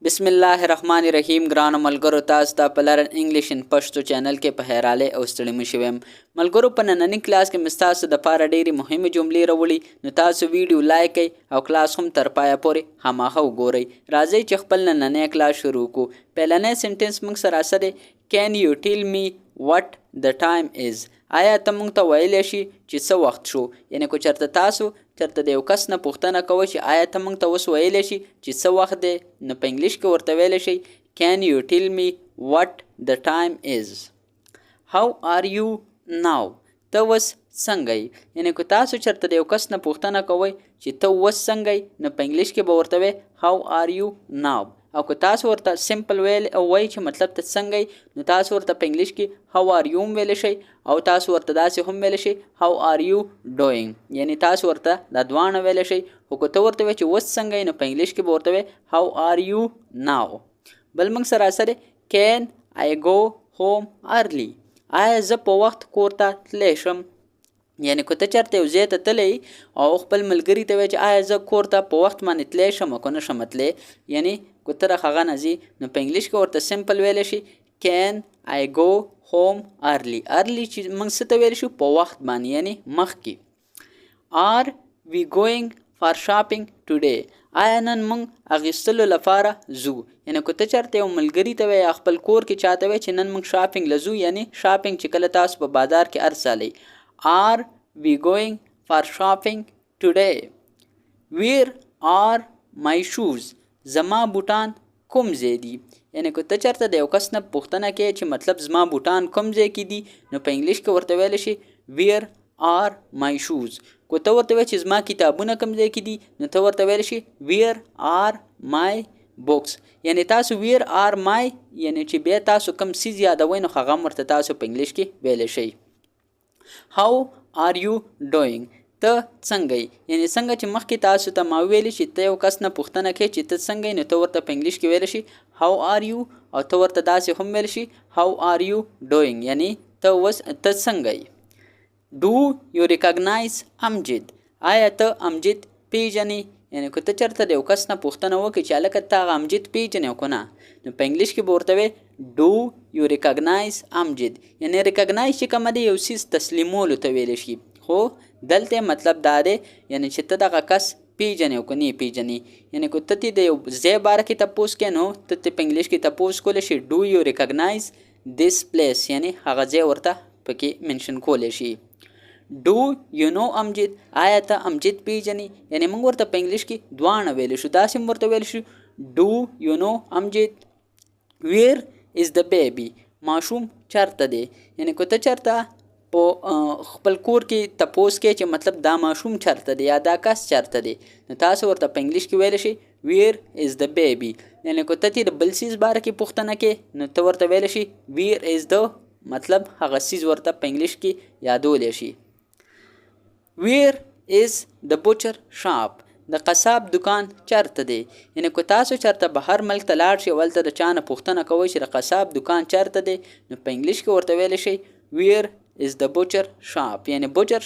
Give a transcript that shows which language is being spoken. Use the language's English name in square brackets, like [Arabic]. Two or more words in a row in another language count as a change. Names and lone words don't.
[Pashto] बिस्मिल्लाहिर्रहमानिर्रहीम ګرانو ملګرو تاسو ته په لرن انګلیش ان پښتو چینل کې په هراله او ستړي مشوم ملګرو په نننی کلاس کې مستاسو د پاره ډېری مهمه جملې راوړي نو تاسو ویډیو لایک کړئ او کلاس هم تر پایه پورې هماغه وګورئ راځئ چې خپل نننی کلاس شروع کو پهلنی سنټنس موږ سره سره [English] can you tell me what the time is [Pashto] آیا ته موږ ته ویلی شي چې څه وخت شو یعنی کو چرته تاسو چرته د یو کس نه پوښتنه کوئ چې آیا ته موږ ته اوس ویلی شي چې څه وخت دی نو په انګلیش کې ورته ویلی شئ [English] can you tell me what the time is how are you now [Pashto] ته اوس څنګه یې یعنی کو تاسو چرته د یو کس نه پوښتنه کوئ چې ته اوس څنګه یې نو په انګلیش کې به ورته وی [English] how are you now [Pashto] او که تاسو ورته سمپل ویل او وای چې مطلب ته څنګه نو تاسو ورته په انګلیش کې [English] how are you [Pashto] ویل شي او تاسو ورته داسې هم ویل شي [English] how are you doing [Pashto] یعنی تاسو ورته دا دوانه ویل شي او که ته ورته وی چې وس څنګه نو په انګلیش کې به ورته وی how [English] are you now [Pashto] بل موږ سره سره [English] can I go home early [Pashto] آیا زه په وخت کور ته تللی شم یعنی که ته چېرته یو ځای ته تللی او خپل ملګري ته وایې چې آیا زه کور ته په وخت باندې تللی شم که نه شم تللی یعنی که ته هغه نه ځې نو په انګلیش کې ورته سمپل ویلی شي [English] can I go home early [Pashto] چې موږ څه ته ویلی شو په وخت باندې یعنی مخکې [English] are we going for shopping today [Pashto] آیا نن موږ اخیستلو لپاره ځو یعنی که ته چېرته یو ملګري ته وایې خپل کور کې چاته وایې چې نن موږ شاپینګ له ځو یعنی شاپینګ چې کله تاسو په بازار کې هر سالی [English] Are we going for shopping today? Where are my shoes? [Pashto] زما بوټان کوم ځای دي یعنی که ته چېرته د یو کس نه پوښتنه کوې چې مطلب زما بوټان کوم ځای کې دي نو په انګلیش کې ورته ویلی شي [English] Where are my shoes? [Pashto] که ته ورته وایې چې زما کتابونه کوم ځای کې دي نو ته ورته ویلی شي [English] Where are my books [Pashto] یعنی تاسو [English] Where are my [Pashto] یعنی چې بیا تاسو کوم څیز یادوئ نو هغه هم ورته تاسو په انګلیش کې ویلی شئ [English] How are you doing [Pashto] ته څنګه یې یعنی څنګه چې مخکې تاسو ته ما ویلي چې ته یو کس نه پوښتنه کوې چې ته څنګه یې نو ته ورته په انګلیش کې ویلی شي [English] how are you [Pashto] او ته ورته داسې هم ویلی شي [English] how are you doing [Pashto] یعنی ته اوس ته څنګه یې [English] do you recognize [Pashto] امجد آیا ته امجد پیژنې یعنی که ته چېرته د یو کس نه پوښتنه وکړې چې هلکه ته هغه امجد پیژنې او که نه نو په انګلیش کې به ورته وی [English] do you recognize [Pashto] امجد یعنی ریکګنایز چې کومه دی یو څیز تسلیمولو ته ویلی شي خو دلته مطلب دا دی یعنی چې ته دغه کس پیژنې او که نه یې پیژنې یعنی که ته د یو ځای باره کې تپوس کوې نو ته په انګلیش کې تپوس کولی شي [English] do you recognize this place [Pashto] یعنی هغه ځای ورته پکې منشن کولی شي [English] Do you [Pashto] know امجد آیا ته امجد پیژنې یعنی موږ ورته په انګلیش کې دواړه ویلی شو داسې هم ورته ویلی شو [English] Do you know [Pashto] امجد [English] Where is the baby [Pashto] ماشوم چېرته دی یعنی که ته چېرته په خپل کور کې تپوس کې چې مطلب دا ماشوم چېرته دی یا دا کس چېرته دی نو تاسو ورته په انګلیش کې ویلی شي [English] Where is the baby [Pashto] یعنی که ته د بل څیز باره کې پوښتنه کې نو ته ورته ویلی شي [English] Where is the [Pashto] مطلب هغه څیز ورته په انګلیش کې یادولی شي [English] Where is the butcher shop [Pashto] د قصاب دکان چېرته دی یعنی که تاسو چېرته بهر ملک ته لاړ شئ هلته د چا نه پوښتنه کوئ چې د قصاب دکان چېرته دی نو په انګلیش کې ورته ویلی شئ [English] Where is the butcher shop [Pashto] یعنی butcher